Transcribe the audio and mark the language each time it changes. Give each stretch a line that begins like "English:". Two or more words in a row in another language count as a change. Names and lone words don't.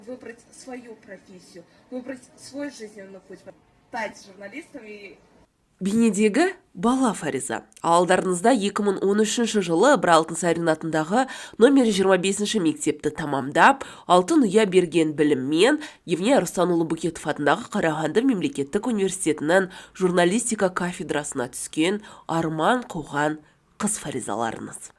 Russian: Выбрать свою профессию, выбрать свой жизненный путь, стать журналистом и...
Kazakh: Бейнедегі бала Фариза. Алдарыңызда 2013 жылы бір Алтынсарин атындағы номер 25 мектепті тамамдап, алтын ұя берген біліммен Евния Рустамұлы Букетов атындағы Қарағанды мемлекеттік университетінің журналистика кафедрасына түскен арман қуған қыз Фаризаларыңыз.